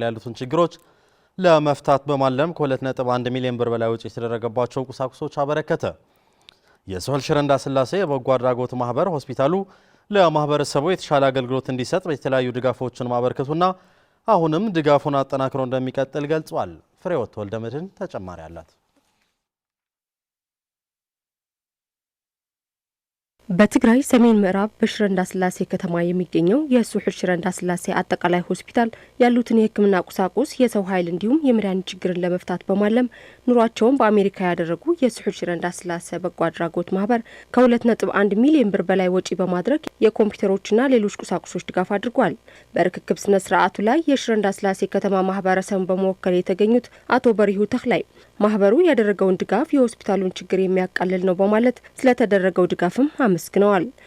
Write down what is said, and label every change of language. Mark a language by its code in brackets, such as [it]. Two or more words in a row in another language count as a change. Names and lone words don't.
[am] ያሉትን ችግሮች ለመፍታት በማለም ከ2.1 ሚሊዮን ብር በላይ ወጪ የተደረገባቸው ቁሳቁሶች አበረከተ። የስሑል ሽረ እንዳስላሴ የበጎ አድራጎት ማህበር ሆስፒታሉ ለማህበረሰቡ የተሻለ አገልግሎት እንዲሰጥ የተለያዩ ድጋፎችን ማበርከቱና አሁንም ድጋፉን አጠናክሮ እንደሚቀጥል ገልጿል። ፍሬወት ወልደመድን ተጨማሪ አላት። በትግራይ ሰሜን ምዕራብ በሽረ እንዳስላሴ ከተማ የሚገኘው የሱሑል ሽረ እንዳስላሴ አጠቃላይ ሆስፒታል ያሉትን የሕክምና ቁሳቁስ የሰው ኃይል እንዲሁም የመድኃኒት ችግርን ለመፍታት በማለም ኑሯቸውን በአሜሪካ ያደረጉ የሱሑል ሽረ እንዳስላሴ በጎ አድራጎት ማህበር ከ2.1 ሚሊዮን ብር በላይ ወጪ በማድረግ የኮምፒውተሮችና ሌሎች ቁሳቁሶች ድጋፍ አድርጓል። በርክክብ ስነ ስርዓቱ ላይ የሽረ እንዳስላሴ ከተማ ማህበረሰብን በመወከል የተገኙት አቶ በሪሁ ተክላይ ማህበሩ ያደረገውን ድጋፍ የሆስፒታሉን ችግር የሚያቃልል ነው በማለት ስለተደረገው ድጋፍም አመስግነዋል።